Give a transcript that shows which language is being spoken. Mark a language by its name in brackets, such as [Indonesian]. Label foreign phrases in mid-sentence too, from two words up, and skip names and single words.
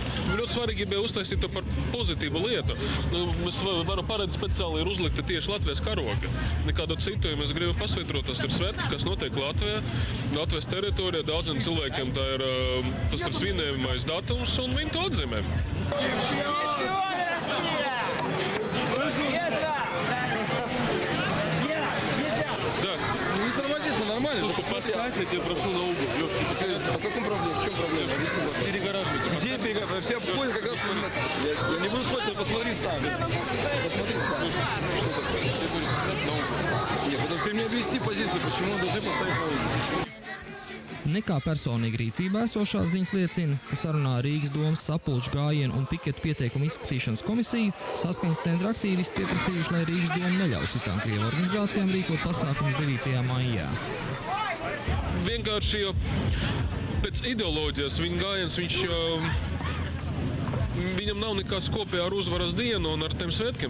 [Latvian] Ļoti svarīgi bija uztaisīt to par pozitīvu lietu. Mēs varam paredzēt speciāli ir uzlikta tieši Latvijas karoga. Nekādu citu, ja mēs gribam pasvītrot, tas ir svētki, kas notiek Latvijā, Latvijas teritorijā. Daudziem cilvēkiem tas ir svinējumais datums, un viņi to atzīmē. [Russian] Нормально, что поставить, я тебя прошу на угол. Лёша, по какому проблеме? В чем проблема? Перегораживайте. Где перегораживайте? Все обходят как раз... Я не буду спать, но посмотри сам. Посмотри сам. Что такое? Ты будешь поставить на угол. Нет, потому что ты мне объясни позицию, почему он должен поставить на угол. [Latvian] Nekā personīgi rīcībā esošās ziņas liecina, ka sarunā Rīgas domas sapulču gājienu un piketu pieteikumu izskatīšanas komisiju Saskaņas centra aktīvisti pieprasījuši, lai Rīgas doma neļauj citām krievu organizācijām rīkot pasākumus 9. maijā. Vienkārši pēc ideoloģijas viņa gājiens, viņam nav nekas kopējā ar uzvaras dienu un ar tiem svētkiem.